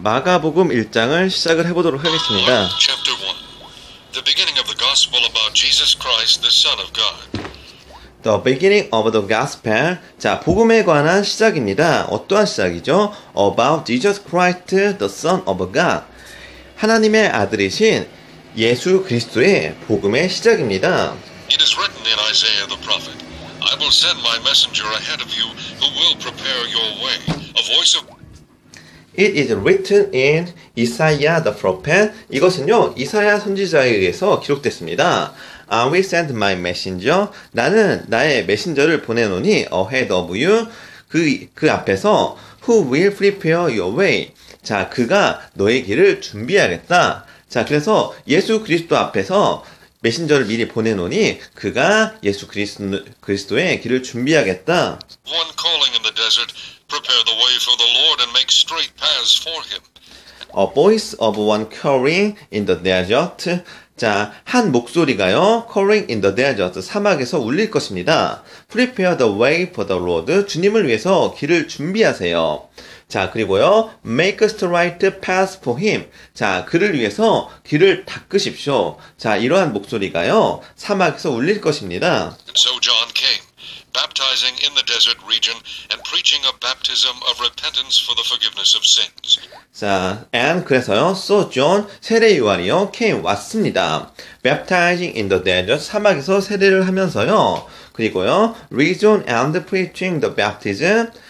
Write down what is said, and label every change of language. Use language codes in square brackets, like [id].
[ko] 마가복음 1장을 시작을 해보도록 하겠습니다. [en] Chapter 1. The beginning of the gospel about Jesus Christ, the Son of God. The beginning of the gospel. [ko] 자, 복음에 관한 시작입니다. 어떠한 시작이죠? [en] About Jesus Christ, the Son of God. [ko] 하나님의 아들이신 예수 그리스도의 복음의 시작입니다. [en] It is written in Isaiah the prophet, I will send my messenger ahead of you who will prepare your way. A voice of It is written in Isaiah the prophet. [ko] 이것은요, 이사야 선지자에 의해서 기록됐습니다. [en] I will send my messenger. [ko] 나는 나의 메신저를 보내노니 [en] ahead of you. [ko] 그 앞에서 [en] who will prepare your way. [ko] 자, 그가 너의 길을 준비하겠다. 자, 그래서 예수 그리스도 앞에서 메신저를 미리 보내노니 그가 예수 그리스도의 길을 준비하겠다. [en] one calling in the desert, prepare the way for the Lord and make straight paths for him. A voice of one calling in the desert. [ko] 자, 한 목소리가요, [en] calling in the desert, [ko] 사막에서 울릴 것입니다. [en] Prepare the way for the Lord. [ko] 주님을 위해서 길을 준비하세요. 자, 그리고요, [en] make straight paths for him. [ko] 자, 그를 위해서 길을 닦으십시오. 자, 이러한 목소리가요, 사막에서 울릴 것입니다. [en] And so John came, baptizing in the desert region and preaching a baptism of repentance for the forgiveness of sins. [ko] 자, and 그래서요, so John, 세례 요한이요, came, 왔습니다. [en] baptizing in the desert, [ko] 사막에서 세례를 하면서요, 그리고요, [en] region and preaching the baptism.